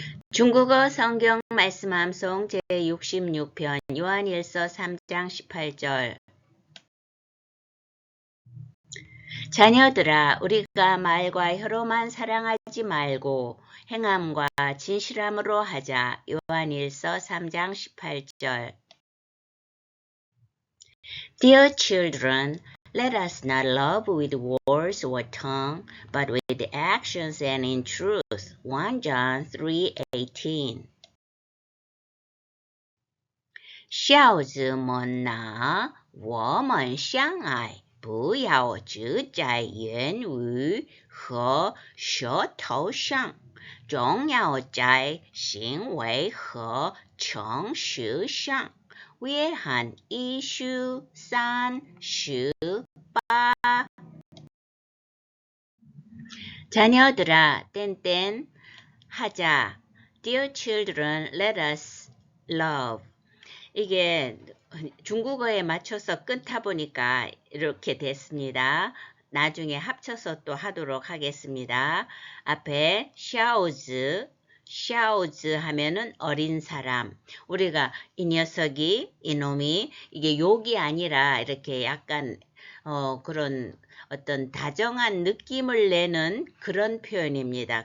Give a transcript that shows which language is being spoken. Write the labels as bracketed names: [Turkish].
[Korean] 중국어 성경 말씀 암송 제66편 요한일서 3장 18절. 자녀들아, 우리가 말과 혀로만 사랑하지 말고 행함과 진실함으로 하자. 요한일서 3장 18절. [English] Dear children, let us not love with words or tongue, but with actions and in truth. 1 John 3:18. [Chinese] 孝子们呐，我们相爱，不要只在言语和舌头上，总要在行为和诚实上。约翰一书3:18。 [Korean] 자녀들아, 땡땡 하자. [English] Dear children, let us love. [Korean] 이게 중국어에 맞춰서 끊다 보니까 이렇게 됐습니다. 나중에 합쳐서 또 하도록 하겠습니다. 앞에 샤오즈 하면은 어린 사람. 우리가 이 녀석이, 이놈이, 이게 욕이 아니라 이렇게 약간 그런 어떤 다정한 느낌을 내는 그런 표현입니다.